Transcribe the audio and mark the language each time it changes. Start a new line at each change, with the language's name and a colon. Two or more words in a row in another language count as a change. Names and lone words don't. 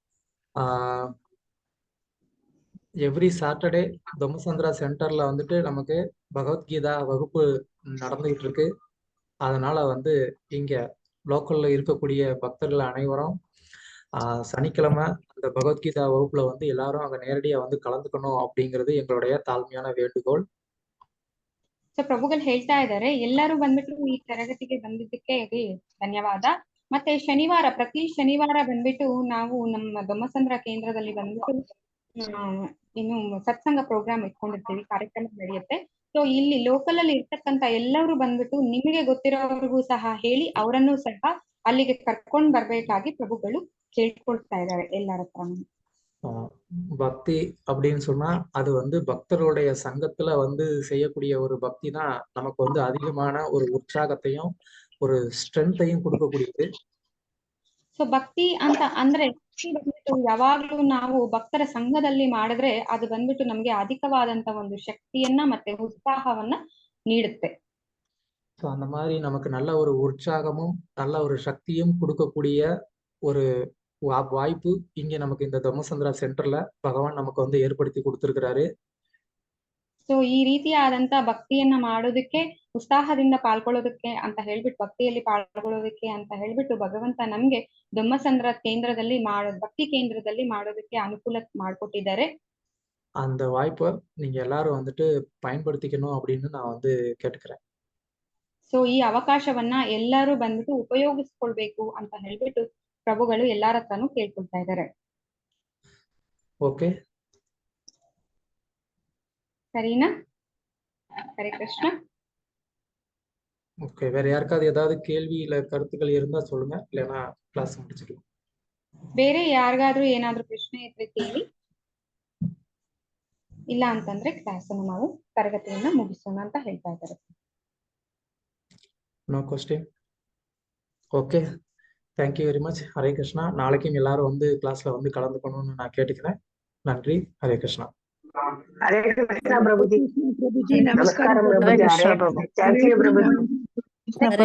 English: every Saturday
Tamil: தொமசந்திரா சென்டர்ல வந்துட்டு நமக்கு பகவத்கீதா வகுப்பு நடந்துகிட்டு இருக்கு. அதனால வந்து இங்க லோக்கல்ல இருக்கக்கூடிய பக்தர்கள் அனைவரும் சனிக்கிழமை அந்த பகவத்கீதா வகுப்புல வந்து எல்லாரும் அங்க நேரடியா வந்து கலந்துக்கணும் அப்படிங்கிறது எங்களுடைய தாழ்மையான வேண்டுகோள்.
Kannada: ಸೊ ಪ್ರಭುಗಳು ಹೇಳ್ತಾ ಇದ್ದಾರೆ ಎಲ್ಲರೂ ಬಂದ್ಬಿಟ್ಟು ಈ ತರಗತಿಗೆ ಬಂದಿದ್ದಕ್ಕೆ ಧನ್ಯವಾದ. ಮತ್ತೆ ಪ್ರತಿ ಶನಿವಾರ ಬಂದ್ಬಿಟ್ಟು ನಾವು ನಮ್ಮ ದೊಮ್ಮಸಂದ್ರ ಕೇಂದ್ರದಲ್ಲಿ ಬಂದ್ಬಿಟ್ಟು ಇನ್ನು ಸತ್ಸಂಗ ಪ್ರೋಗ್ರಾಮ್ ಇಟ್ಕೊಂಡಿರ್ತೀವಿ, ಕಾರ್ಯಕ್ರಮ ನಡೆಯುತ್ತೆ. ಸೊ ಇಲ್ಲಿ ಲೋಕಲ್ ಅಲ್ಲಿ ಇರ್ತಕ್ಕಂತ ಎಲ್ಲರೂ ಬಂದ್ಬಿಟ್ಟು ನಿಮಗೆ ಗೊತ್ತಿರೋರ್ಗೂ ಸಹ ಹೇಳಿ ಅವರನ್ನು ಸಹ ಅಲ್ಲಿಗೆ ಕರ್ಕೊಂಡ್ ಬರ್ಬೇಕಾಗಿ ಪ್ರಭುಗಳು ಕೇಳ್ಕೊಳ್ತಾ ಇದ್ದಾರೆ ಎಲ್ಲರ ಹತ್ರ.
Tamil: பக்தி அப்படின்னு சொன்னா அது வந்து பக்தருடைய சங்கத்துல வந்து செய்யக்கூடிய ஒரு பக்தி தான் நமக்கு வந்து அதிகமான ஒரு உற்சாகத்தையும் ஒரு ஸ்ட்ரென்த்தையும் கொடுக்கக்கூடியது.
Kannada: ಸೊ ಭಕ್ತಿ ಅಂತ ಅಂದ್ರೆ ಬಂದ್ಬಿಟ್ಟು ಯಾವಾಗ್ಲೂ ನಾವು ಭಕ್ತರ ಸಂಘದಲ್ಲಿ ಮಾಡಿದ್ರೆ ಅದು ಬಂದ್ಬಿಟ್ಟು ನಮ್ಗೆ ಅಧಿಕವಾದಂತ ಒಂದು ಶಕ್ತಿಯನ್ನ ಮತ್ತೆ ಉತ್ಸಾಹವನ್ನ ನೀಡುತ್ತೆ.
Tamil: ஸோ அந்த மாதிரி நமக்கு நல்ல ஒரு உற்சாகமும் நல்ல ஒரு சக்தியும் கொடுக்கக்கூடிய ஒரு வாய்ப்பு இங்க நமக்கு இந்த தம்மசந்திரா சென்டர்ல பகவான் நமக்கு வந்து ஏற்படுத்தி கொடுத்திருக்கிறாரு.
Kannada: ಸೊ ಈ ರೀತಿಯಾದಂತ ಭಕ್ತಿಯನ್ನ ಮಾಡೋದಕ್ಕೆ, ಉತ್ಸಾಹದಿಂದ ಪಾಲ್ಗೊಳ್ಳೋದಕ್ಕೆ ಅಂತ ಹೇಳ್ಬಿಟ್ಟು, ಭಕ್ತಿಯಲ್ಲಿ ಪಾಲ್ಗೊಳ್ಳೋದಕ್ಕೆ ಅಂತ ಹೇಳ್ಬಿಟ್ಟು ಭಗವಂತ ನಮ್ಗೆ ದೊಮ್ಮಸಂದ್ರ ಕೇಂದ್ರದಲ್ಲಿ ಭಕ್ತಿ ಕೇಂದ್ರದಲ್ಲಿ ಮಾಡೋದಕ್ಕೆ ಅನುಕೂಲ ಮಾಡಿಕೊಟ್ಟಿದ್ದಾರೆ.
Tamil: அந்த வாய்ப்பை நீங்க எல்லாரும் வந்துட்டு பயன்படுத்திக்கணும் அப்படின்னு நான் வந்து கேட்டுக்கிறேன்.
Kannada: ಸೊ ಈ ಅವಕಾಶವನ್ನ ಎಲ್ಲರೂ ಬಂದ್ಬಿಟ್ಟು ಉಪಯೋಗಿಸ್ಕೊಳ್ಬೇಕು ಅಂತ ಹೇಳ್ಬಿಟ್ಟು ಪ್ರಭುಗಳು ಎಲ್ಲಾರ ಹತ್ರನೂ ಕೇಳ್ಕೊಳ್ತಾ ಇದ್ದಾರೆ.
Tamil: ஓகே, சரினா? ஹரே கிருஷ்ணா. ஓகே, வேற யாருக்காவது ஏதாவது கேள்வி இல்ல கருத்துக்கள் இருந்தா சொல்லுங்க, இல்லைன்னா கிளாஸ் முடிச்சிடலாம்.
Kannada: ಬೇರೆ ಯಾರಿಗಾದ್ರೂ ಏನಾದ್ರೂ ಪ್ರಶ್ನೆ ಇದ್ರೆ ಕೇಳಿ, ಇಲ್ಲ ಅಂತಂದ್ರೆ ಕ್ಲಾಸ್ ಅನ್ನು ನಾವು ತರಗತಿಯನ್ನ ಮುಗಿಸೋಣ ಅಂತ ಹೇಳ್ತಾ ಇದ್ದಾರೆ.
English: No question. Okay, thank you very much.
Tamil: ஹரே கிருஷ்ணா. நாளைக்கும் எல்லாரும் வந்து கிளாஸ்ல வந்து கலந்துக்கணும்னு நான் கேட்டுக்கிறேன். நன்றி. ஹரே கிருஷ்ணா.
Hindi: हरे कृष्णा प्रभुजी। प्रभुजी नमस्कार नमस्कार प्रभुजी।
English: thank you
Hindi: प्रभुजी।